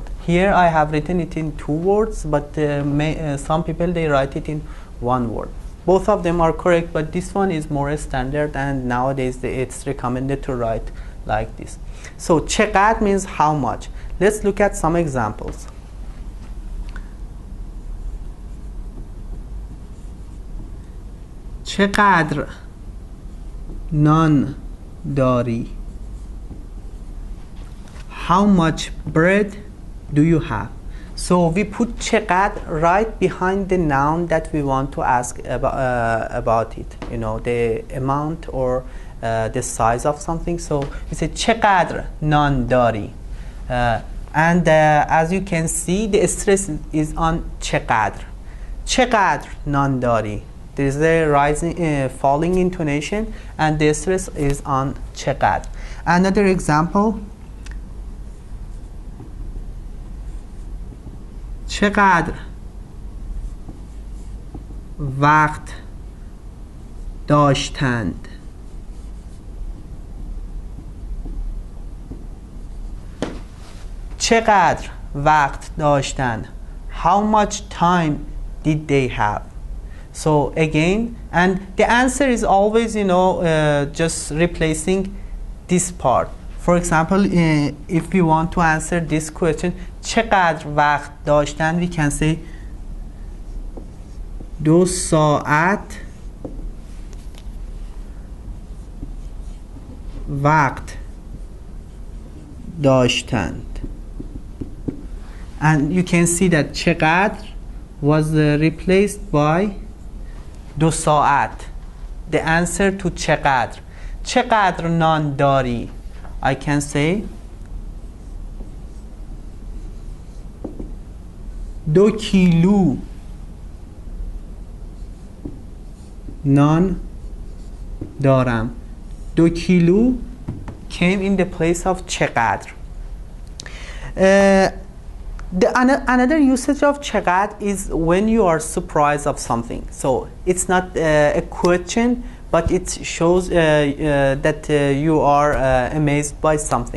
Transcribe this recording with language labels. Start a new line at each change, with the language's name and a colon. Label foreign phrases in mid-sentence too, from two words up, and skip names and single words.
English: Here I have written it in two words, but some people they write it in one word. Both of them are correct, but this one is more standard, and nowadays it's recommended to write like this. So چقدر means how much. Let's look at some examples.
Persian: چقدر نان داری?
English: How much bread do you have? So we put چقدر right behind the noun that we want to ask about it. You know, the amount or the size of something. So we say
Persian: چقدر نان داری?
English: And as you can see, the stress is on چقدر.
Persian: چقدر نان داری?
English: There is a rising, falling intonation, and the stress is on چقدر. Another example.
Persian: چقدر وقت داشتند؟ چقدر وقت داشتند?
English: How much time did they have? So again, and the answer is always, you know, just replacing this part. For example, if we want to answer this question,
Persian: چقدر وقت داشتن,
English: we can say 2
Persian: ساعت وقت داشتند.
English: And you can see that چقدر was replaced by 2 ساعت. The answer to چقدر.
Persian: چقدر نان داری?
English: I can say
Persian: 2 کیلو نان دارم.
English: 2 کیلو came in the place of چقدر. Another usage of چقدر is when you are surprised of something. So it's not a question, but it shows that you are amazed by something.